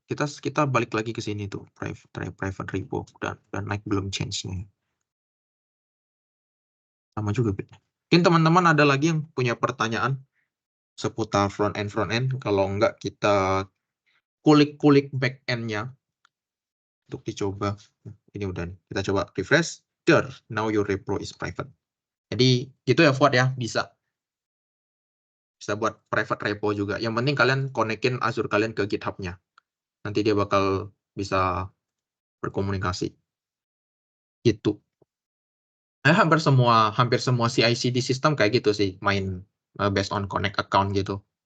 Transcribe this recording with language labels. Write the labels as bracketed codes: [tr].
[id] Kita balik lagi ke sini tuh, private repo dan naik belum change-nya. Sama juga. Mungkin teman-teman ada lagi yang punya pertanyaan seputar front end. Kalau enggak, kita kulik-kulik back end-nya untuk dicoba. Ini udah nih. Kita coba refresh. [en] There, now your repo is private. [id] Jadi gitu ya Fuad ya, bisa buat private repo juga. Yang penting kalian konekin Azure kalian ke GitHub-nya. Nanti dia bakal bisa berkomunikasi. Gitu. Hampir semua CI/CD sistem kayak gitu sih, main based on connect account gitu.